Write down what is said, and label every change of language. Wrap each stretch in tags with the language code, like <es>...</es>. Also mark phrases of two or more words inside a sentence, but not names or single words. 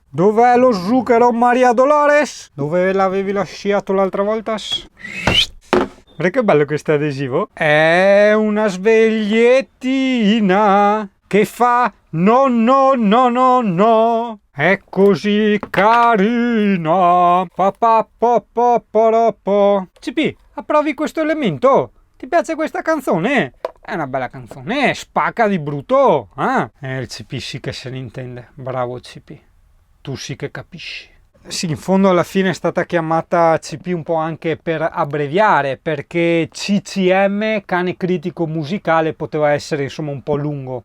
<it>Dov'è lo zucchero, Maria Dolores? Dove l'avevi lasciato l'altra volta? Guarda che bello questo adesivo. È una svegliettina che fa no no no no no. È così carina. Pa pa po po po po. CP, approvi questo elemento? Ti piace questa canzone? È una bella canzone, spacca di brutto. Il CP sì che se ne intende. Bravo CP. Tu sì che capisci. Sì, in fondo alla fine è stata chiamata CP un po' anche per abbreviare, perché CCM, cane critico musicale, poteva essere insomma un po' lungo.</it>